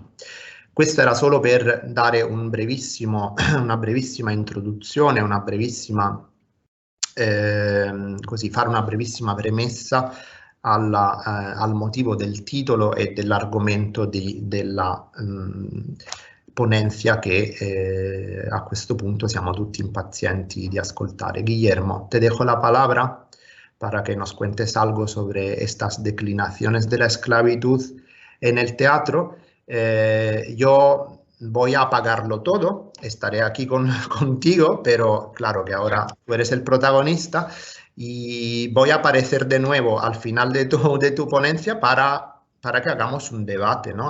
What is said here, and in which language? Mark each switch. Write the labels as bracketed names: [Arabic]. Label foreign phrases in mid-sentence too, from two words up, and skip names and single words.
[Italian] Questo era solo per dare una brevissima introduzione, fare una brevissima premessa al motivo del titolo e dell'argomento della ponencia che a questo punto siamo tutti impazienti di ascoltare. [Spanish] Guillermo, te dejo la palabra para que nos cuentes algo sobre estas declinaciones de la esclavitud en el teatro. Yo voy a apagarlo todo, estaré aquí contigo, pero claro que ahora tú eres el protagonista y voy a aparecer de nuevo al final de tu ponencia para que hagamos un debate, ¿no?